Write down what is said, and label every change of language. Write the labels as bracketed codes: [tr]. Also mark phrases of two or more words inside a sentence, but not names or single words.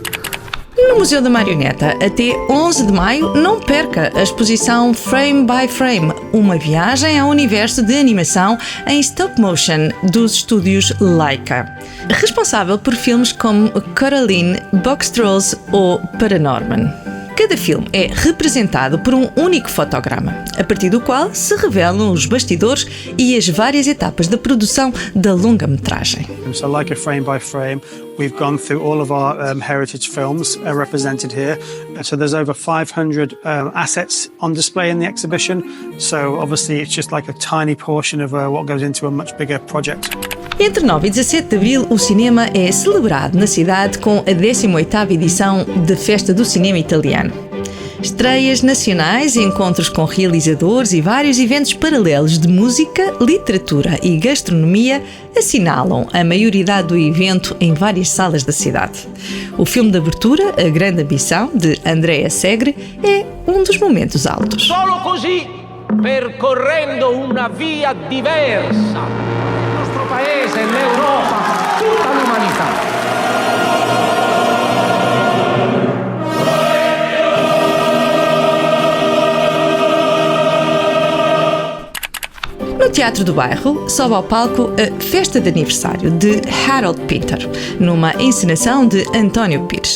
[pt] No Museu da Marioneta, até 11 de maio, não perca a exposição Frame by Frame, uma viagem ao universo de animação em [en] stop motion [pt] dos estúdios Laika, responsável por filmes como Coraline, Box Trolls ou Paranorman. Cada filme é representado por um único fotograma, a partir do qual se revelam os bastidores e as várias etapas da produção da longa-metragem. [en] So like a frame by frame, we've gone through all of our heritage films represented here. So there's over 500 assets on display in the exhibition. So obviously it's just like a tiny portion of what goes into a much bigger project. [pt] Entre 9 e 17 de abril, o cinema é celebrado na cidade com a 18ª edição da Festa do Cinema Italiano. Estreias nacionais, encontros com realizadores e vários eventos paralelos de música, literatura e gastronomia assinalam a maioridade do evento em várias salas da cidade. O filme de abertura, A Grande Ambição, de Andrea Segre, é um dos momentos altos. [it] Solo così, percorrendo una via diversa, il nostro paese, l'Europa, tutta l'umanità. [pt] No Teatro do Bairro, sobe ao palco a Festa de Aniversário de Harold Pinter, numa encenação de António Pires.